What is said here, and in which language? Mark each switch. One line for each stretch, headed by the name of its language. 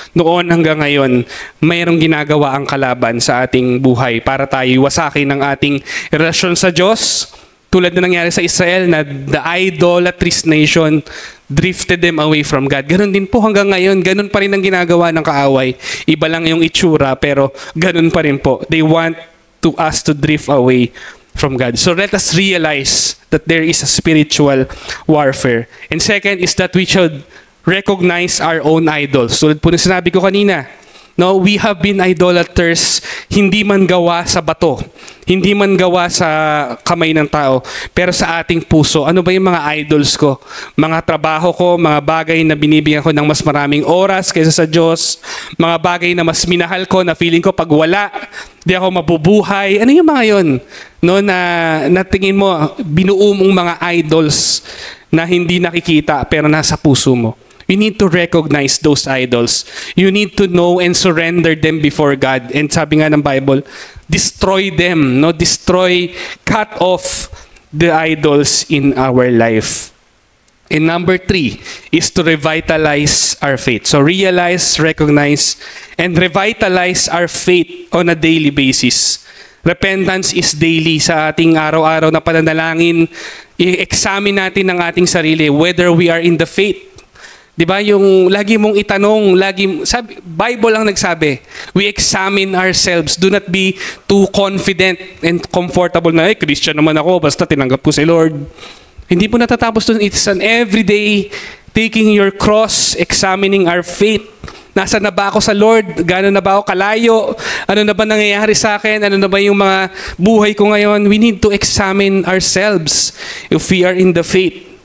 Filipino: Noon hanggang ngayon, mayroong ginagawa ang kalaban sa ating buhay para tayo wasakin ng ating relasyon sa Diyos. Tulad na nangyari sa Israel na
English: the idolatrous nation drifted them away from God.
Filipino: Ganon din po hanggang ngayon. Ganon pa rin ang ginagawa ng kaaway. Iba lang yung itsura, pero ganon pa rin po.
English: They want us to drift away from God. So let us realize that there is a spiritual warfare. And second is that we should recognize our own idols.
Filipino: Tulad po na sinabi ko kanina, no,
English: we have been idolaters,
Filipino: hindi man gawa sa bato, hindi man gawa sa kamay ng tao, pero sa ating puso. Ano ba yung mga idols ko? Mga trabaho ko, mga bagay na binibigyan ko ng mas maraming oras kaysa sa Diyos, mga bagay na mas minahal ko, na feeling ko pag wala, di ako mabubuhay. Ano yung mga yon? No, na tingin mo, binuo mong mga idols na hindi nakikita pero nasa puso mo.
English: You need to recognize those idols. You need to know and surrender them before God. And
Filipino: sabi nga ng
English: Bible, destroy them, no? Destroy, cut off the idols in our life. And number 3 is to revitalize our faith. So realize, recognize, and revitalize our faith on a daily basis. Repentance is daily.
Filipino: Sa ating araw-araw na pananalangin, i-examine natin ang ating sarili
English: whether we are in the faith.
Filipino: Diba, yung lagi mong itanong, Bible ang nagsabi,
English: we examine ourselves. Do not be too confident and comfortable
Filipino: na, Christian naman ako, basta tinanggap ko si Lord. Hindi po natatapos dun.
English: It's an everyday taking your cross, examining our faith.
Filipino: Nasaan na ba ako sa Lord? Gano'n na ba ako kalayo? Ano na ba nangyayari sa akin? Ano na ba yung mga buhay ko ngayon?
English: We need to examine ourselves if we are in the faith.